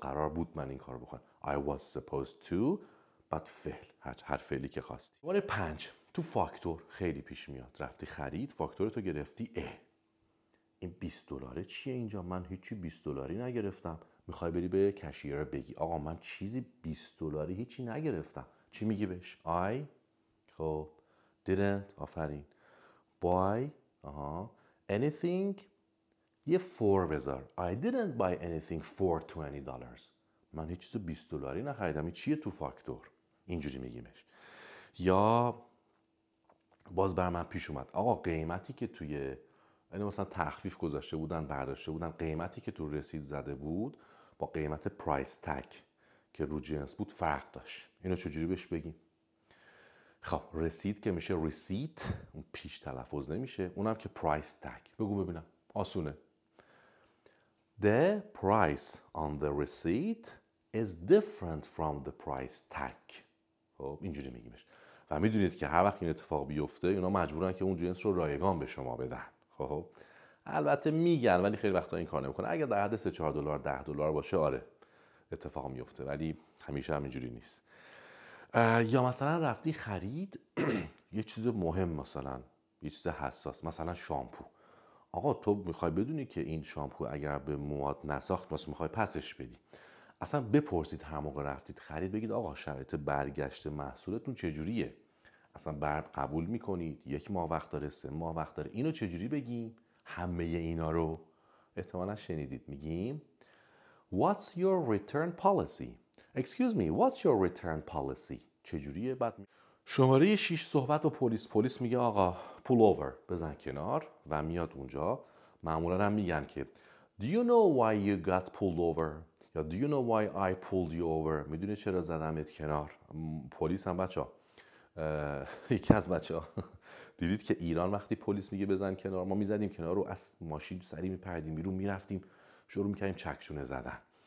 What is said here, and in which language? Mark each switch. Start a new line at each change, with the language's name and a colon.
Persian: قرار بود من این کار بکنم.
English: I was supposed to.
Persian: بعد فعل، هر فعلی که خواستی. شماره 5 تو فاکتور خیلی پیش میاد. رفتی خرید، فاکتور تو گرفتی. این $20 چیه اینجا؟ من هیچی $20 نگرفتم. میخوای بری به کشیر بگی آقا من چیزی $20 هیچی نگرفتم. چی میگی بهش؟ I خب didn't. آفرین.
English: buy anything.
Persian: یه for بذار.
English: I didn't buy anything for $20.
Persian: من هیچ چیز $20 نخریدم. این چیه تو فاکتور؟ اینجوری میگیمش. یا باز بر من پیش اومد آقا قیمتی که توی یعنی مثلا تخفیف گذاشته بودن، برداشته بودن، قیمتی که تو رسید زده بود با قیمت پرایس تگ که رو جنس بود فرق داشت. اینو چجوری بهش بگیم؟ خب رسید که میشه ریسیت، اون پیش تلفظ نمیشه. اونم که پرایس تگ. بگو ببینم. آسونه.
English: The price on the receipt is different from the price tag.
Persian: خب اینجوری میگیمش. و میدونید که هر وقت این اتفاق بیفته اونا مجبورن که اون جنس رو رایگان به شما بدن. خب البته میگن ولی خیلی وقتا این کار نمیکنه. اگر در حد $3-4 $10 باشه آره اتفاق میفته، ولی همیشه هم اینجوری نیست. یا مثلا رفتی خرید یه چیز مهم، مثلا یه چیز حساس، مثلا شامپو. آقا تو میخوای بدونی که این شامپو اگر به مواد نساخت واسه میخوای پسش بدی، اصلا بپرسید هر موقع رفتید خرید، بگید آقا شرایط برگشت محصولتون چجوریه، اصلا قبول میکنید 1 ماه وقت داره، 3 ماه وقت داره، اینو چجوری بگیم؟ همه اینا رو احتمالا شنیدید. میگیم
English: What's your return policy? Excuse me, what's your return policy?
Persian: چجوریه؟ بعد شماره 6 صحبت با پلیس میگه آقا pull over، بزن کنار، و میاد اونجا. معمولا هم میگن که
English: Do you know why you got pulled over؟
Persian: یا
English: Do you know why I pulled you over؟
Persian: میدونی چرا زدمت کنار؟ پلیس هم بچه ها، یکی از بچه ها دیدید که ایران وقتی پلیس میگه بزن کنار، ما میزدیم کنار رو از ماشین سری میپردیم بیرون، میرفتیم شروع میکردیم چکشونه زدن.